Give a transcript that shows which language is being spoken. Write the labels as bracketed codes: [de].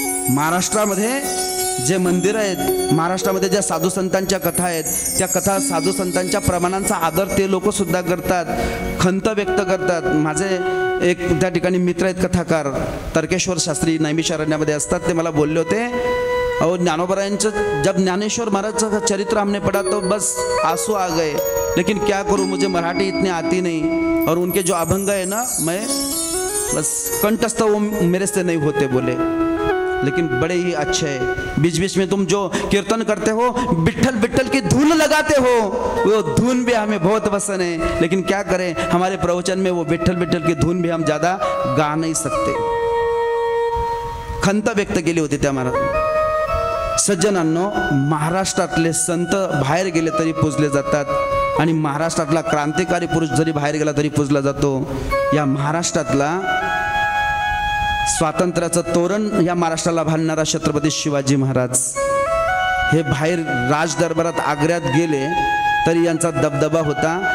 [mr] महाराष्ट्रामध्ये जे मंदिर आहेत, महाराष्ट्रामध्ये ज्या साधू संतांच्या कथा आहेत, त्या कथा साधू संतांच्या प्रमाणांचा आदर ते लोक सुद्धा करतात, खंत व्यक्त करतात. माझे एक त्या ठिकाणी मित्र आहेत कथाकार, तर्केश्वर शास्त्री नैमिषारण्यामध्ये असतात. ते मला बोलले होते, अहो ज्ञानोबरायांचं [hi] जब ज्ञानेश्वर महाराज का चरित्र हमने पढ़ा तो बस आंसू आ गए. लेकिन क्या करूं, मुझे मराठी इतनी आती नहीं, और उनके जो अभंग है ना, मैं बस कंठस्थ वो मेरे से नहीं होते बोले, लेकिन बड़े ही अच्छे हैं। बीच बीच में तुम जो कीर्तन करते हो, विट्ठल विट्ठल की धुन लगाते हो, वो धुन भी हमें बहुत पसंद है, लेकिन क्या करें, हमारे प्रवचन में वो विट्ठल विट्ठल की धुन भी हम ज्यादा गा नहीं सकते। [mr] खंत व्यक्त केली होती त्या महाराज। सज्जनांनो, महाराष्ट्रातले संत बाहेर गेले तरी पूजले जातात, आणि महाराष्ट्रातला क्रांतिकारी पुरुष जरी बाहेर गेला तरी पूजला जातो। या महाराष्ट्रातला स्वातंत्र्याचं तोरण या महाराष्ट्राला बांधणारा छत्रपती शिवाजी महाराज हे बाहेर राज दरबारात आग्र्यात गेले तरी यांचा दबदबा होता।